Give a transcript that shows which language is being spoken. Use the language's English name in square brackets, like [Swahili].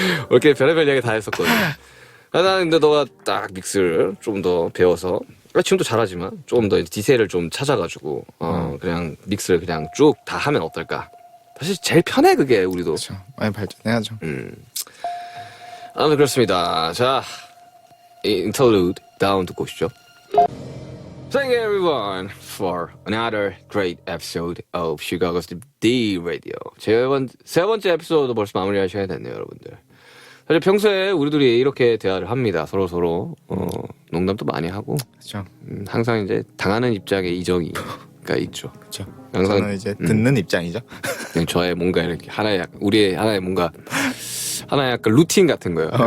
[Korean] 이렇게 별의별 이야기 다 했었거든. 나는 근데 너가 딱 믹스를 좀 더 배워서, 지금도 잘하지만 좀 더 디테일을 좀 찾아가지고 그냥 믹스를 그냥 쭉 다 하면 어떨까. 사실 제일 편해 그게 우리도. 그렇죠. 많이 발전해야죠. 아무튼 그렇습니다. 자, interlude 다운 듣고 오시죠. [English] Thank you everyone for another great episode of Sugar August D Radio. [Korean] 세 번째 에피소드 벌써 마무리할 시간이 됐네요, 여러분들. 사실 평소에 우리들이 이렇게 대화를 합니다. 서로 농담도 많이 하고. 그렇죠. 항상 이제 당하는 입장에 이정이가 있죠. 그렇죠. 항상 저는 이제 듣는 입장이죠. 그냥 저의 뭔가 이렇게 우리의 하나의 뭔가 하나의 약간 루틴 같은 거예요.